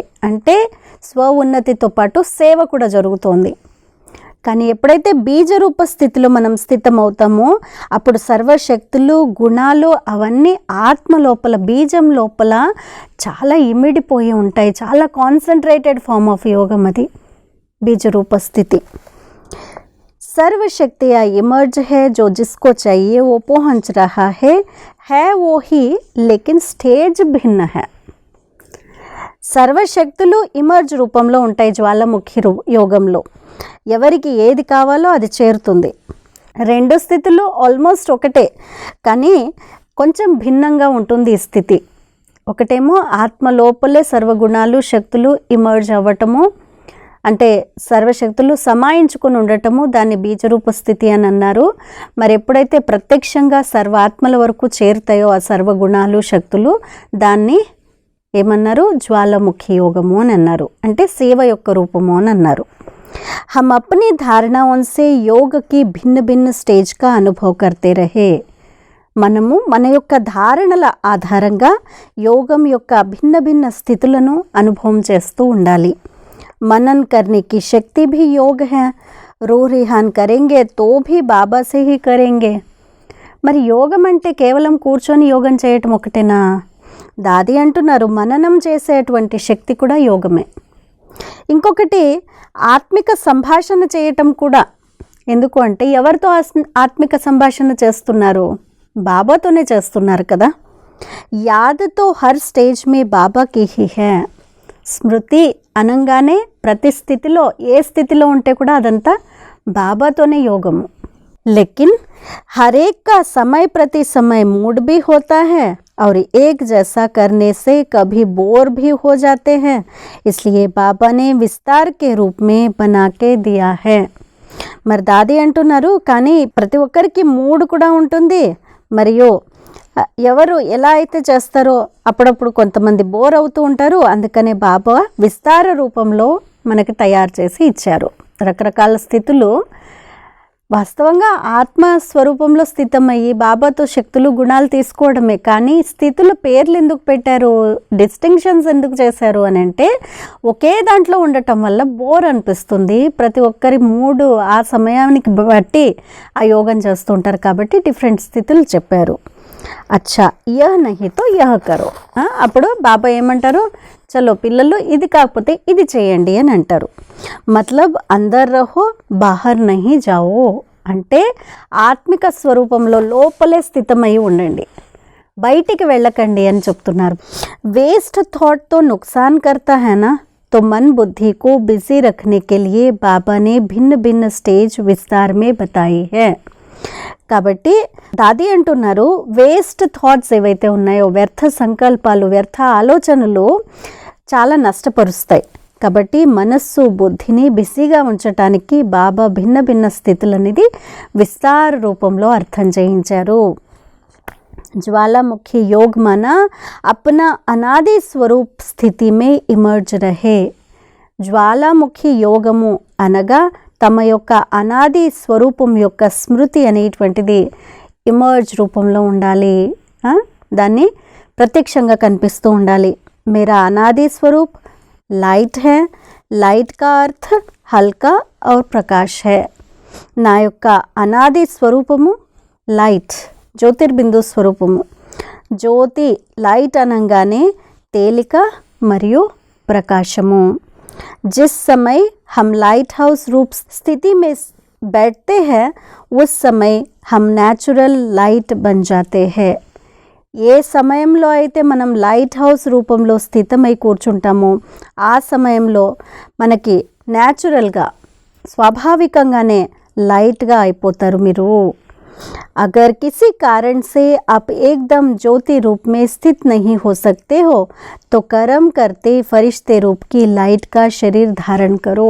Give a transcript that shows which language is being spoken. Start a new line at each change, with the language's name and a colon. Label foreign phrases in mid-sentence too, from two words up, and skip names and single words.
Telugu: అంటే స్వ ఉన్నతితో పాటు సేవ కూడా జరుగుతోంది. కానీ ఎప్పుడైతే బీజరూప స్థితిలో మనం స్థితమవుతామో అప్పుడు సర్వశక్తులు గుణాలు అవన్నీ ఆత్మ లోపల బీజం లోపల చాలా ఇమిడిపోయి ఉంటాయి. చాలా
English: concentrated form of
Telugu: యోగం అది
Hindi: बीजरूप स्थिति. सर्वशक्तियाँ इमर्ज है, जो जिसको चाहिए वो पहुँच रहा है वो ही, लेकिन स्टेज भिन्न है.
Telugu: సర్వశక్తులు ఇమర్జ్ రూపంలో ఉంటాయి జ్వాలాముఖి యోగంలో. ఎవరికి ఏది కావాలో అది చేరుతుంది. రెండు స్థితులు ఆల్మోస్ట్ ఒకటే, కానీ కొంచెం భిన్నంగా ఉంటుంది ఈ స్థితి. ఒకటేమో ఆత్మ లోపలే సర్వగుణాలు శక్తులు ఇమర్జ్ అవ్వటము, అంటే సర్వశక్తులు సమాయించుకొని ఉండటము, దాన్ని బీజరూప స్థితి అని అన్నారు. మరి ఎప్పుడైతే ప్రత్యక్షంగా సర్వాత్మల వరకు చేరుతాయో ఆ సర్వగుణాలు శక్తులు, దాన్ని ఏమన్నారు? జ్వాలాముఖి యోగము అని అన్నారు. అంటే సేవ యొక్క రూపము అని అన్నారు.
Hindi: हम अपनी धारणाओं से योग की भिन्न भिन्न स्टेज का अनुभव करते रहे.
Telugu: మనము మన యొక్క ధారణల ఆధారంగా యోగం యొక్క భిన్న భిన్న స్థితులను అనుభవం చేస్తూ ఉండాలి.
Hindi: मनन करने की शक्ति भी योग है. रूह रिहान करेंगे तो भी बाबा से ही करेंगे.
Telugu: మరి యోగం అంటే కేవలం కూర్చొని యోగం చేయటం ఒకటేనా? దాది అంటున్నారు, మననం చేసేటువంటి శక్తి కూడా యోగమే. ఇంకొకటి ఆత్మిక సంభాషణ చేయటం కూడా. ఎందుకు అంటే ఎవరితో ఆత్మిక సంభాషణ చేస్తున్నారు? బాబాతోనే చేస్తున్నారు కదా.
Hindi: याद तो हर स्टेज में बाबा की ही है.
Telugu: స్మృతి అనగానే ప్రతి స్థితిలో ఏ స్థితిలో ఉంటే కూడా అదంతా బాబాతోనే యోగము.
Hindi: लेकिन हर एक का समय प्रति समय मूड भी होता है और एक जैसा करने से कभी बोर भी हो जाते हैं. इसलिए बाबा ने विस्तार के रूप में बना के दिया है.
Telugu: మరి దాది అంటున్నారు, కానీ ప్రతి ఒక్కరికి మూడ్ కూడా ఉంటుంది. మరియు ఎవరు ఎలా అయితే చేస్తారో అప్పుడప్పుడు కొంతమంది బోర్ అవుతూ ఉంటారు. అందుకనే బాబా విస్తార రూపంలో మనకి తయారు చేసి ఇచ్చారు. రకరకాల స్థితులు వాస్తవంగా ఆత్మ స్వరూపంలో స్థితమయ్యి బాబాతో శక్తులు గుణాలు తీసుకోవడమే. కానీ స్థితుల పేర్లు ఎందుకు పెట్టారు, డిస్టింక్షన్స్ ఎందుకు చేశారు అని అంటే ఒకే దాంట్లో ఉండటం వల్ల బోర్ అనిపిస్తుంది. ప్రతి ఒక్కరి మూడు ఆ సమయానికి బట్టి ఆ యోగం చేస్తూ ఉంటారు కాబట్టి డిఫరెంట్ స్థితులు చెప్పారు.
Hindi: अच्छा यह नहीं तो यह करो.
Telugu: అప్పుడు బాబా ఏమంటారు, చలో పిల్లలు ఇది కాకపోతే ఇది చేయండి అని అంటారు.
Hindi: मतलब अंदर रहो बाहर नहीं जाओ.
Telugu: అంటే ఆత్మిక స్వరూపంలో లోపలే స్థితమై ఉండండి, బయటికి వెళ్ళకండి అని చెప్తున్నారు.
English: waste thought तो
Hindi: नुकसान करता है ना, तो मन बुद्धि को बिजी रखने के लिए बाबा ने भिन्न भिन्न स्टेज विस्तार में बताई है.
Telugu: కాబట్టి దాది అంటున్నారు,
English: waste thoughts
Telugu: ఏవైతే ఉన్నాయో, వ్యర్థ సంకల్పాలు, వ్యర్థ ఆలోచనలు చాలా నష్టపరుస్తాయి. కాబట్టి మనస్సు బుద్ధిని బిజీగా ఉంచటానికి బాబా భిన్న భిన్న స్థితులనేది విస్తార రూపంలో అర్థం చేయించారు.
Hindi: ज्वालामुखी योग माना अपना अनादि स्वरूप स्थिति में इमर्ज रहे.
Telugu: జ్వాలాముఖి యోగము అనగా తమ యొక్క అనాది స్వరూపం యొక్క స్మృతి అనేటువంటిది ఇమర్జ్ రూపంలో ఉండాలి, దాన్ని ప్రత్యక్షంగా కనిపిస్తూ ఉండాలి.
Hindi: मेरा अनादि स्वरूप लाइट है, लाइट का अर्थ हल्का और प्रकाश है.
Telugu: నా యొక్క అనాది స్వరూపము లైట్, జ్యోతిర్బిందు స్వరూపము. జ్యోతి లైట్ అనగానే తేలిక మరియు ప్రకాశము.
Hindi: जिस समय हम
English: light house
Hindi: रूप स्थिति में बैठते हैं उस समय हम
English: natural light
Hindi: बन जाते हैं.
Telugu: ఏ సమయంలో అయితే మనం
English: light house
Telugu: రూపంలో స్థితమై కూర్చుంటామో ఆ సమయంలో మనకి న్యాచురల్గా స్వాభావికంగానే లైట్గా అయిపోతారు మీరు.
Hindi: अगर किसी कारण से आप एकदम ज्योति रूप में स्थित नहीं हो सकते हो तो कर्म करते फरिश्ते रूप की लाइट का शरीर धारण करो.